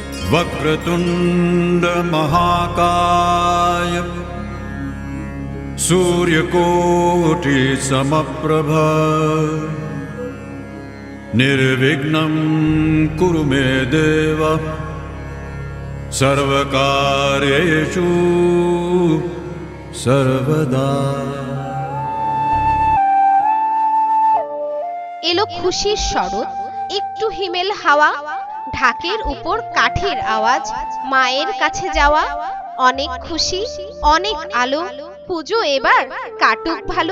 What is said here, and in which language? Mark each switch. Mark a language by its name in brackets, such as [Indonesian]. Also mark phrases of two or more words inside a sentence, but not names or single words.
[Sanskrit] वक्रतुंड महाकाय सूर्यकोटि समप्रभ निर्विघ्नं कुरु मे देव सर्वकार्येषु सर्वदा। [Bangla] এলো খুশির শরৎ, একটু হিমেল হাওয়া, ঢাকের উপর কাঠের আওয়াজ, মায়ের কাছে যাওয়া। অনেক খুশি, অনেক আলো, পুজো এবার কাটুক ভালো।